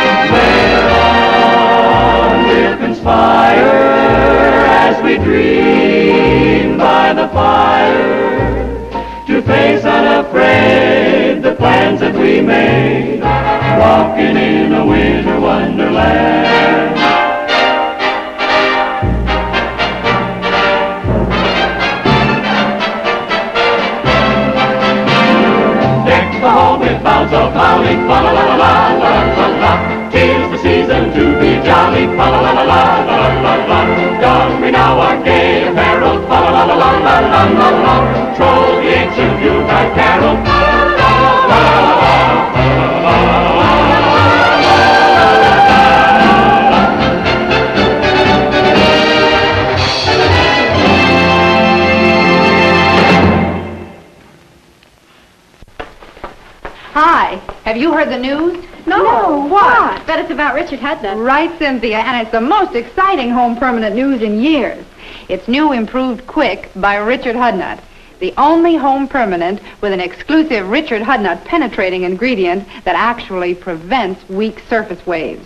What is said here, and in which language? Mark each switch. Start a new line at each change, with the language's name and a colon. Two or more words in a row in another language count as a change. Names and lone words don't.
English: Whereon we'll conspire as we dream by the fire, to face unafraid the plans that we made, walking in a winter wonderland. Deck the hall with boughs of holly, fa la la la la la la la. 'Tis the season to be jolly, fa la la la la la la la. Don we now our gay apparel, fa la la la la la la la la. Troll the ancient Yuletide carol, fa la la la la la Hi, have you heard the news? No, what? Bet it's about Richard Hudnut. Right, Cynthia, and it's the most exciting home permanent news in years. It's new improved quick by Richard Hudnut, the only home permanent with an exclusive Richard Hudnut penetrating ingredient that actually prevents weak surface waves.